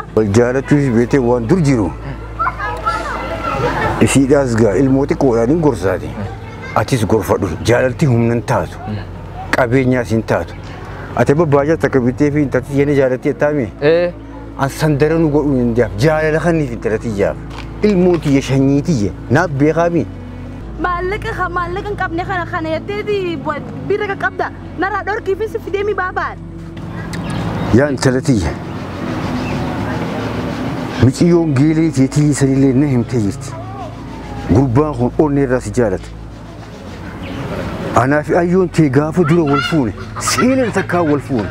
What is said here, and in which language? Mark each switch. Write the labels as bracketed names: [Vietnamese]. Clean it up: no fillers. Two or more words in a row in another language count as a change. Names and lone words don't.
[Oromo] Wal jaalachuus beetee waan dur jiru. Isiidhaas gaa ilmooti qoodhaaniin gorsaati. Atis gorfadhu jaalalti humnan taatu. Qabeenyaas hin taatu. Ati babbaaja takka bittee fi intalti yana jaalatti ettaami. An sandara nu godhu hin jaaf jaalala kanniif intalati jaaf. Ilmooti ya shanyiiti ya naaf beekaami. Maallaqa hin qabne kana jetteeti bira qabda narraa dhorkii fi si fidee mi baabaan. Yaa intalati ya. Miciyyoon geelee teetii sanillee na himtee jirti. Gurbaan kun onnee irraa si jaalata. Anaa fi ayyoon tee gaafa dura wal fuune seenaa takkaa wal fuune.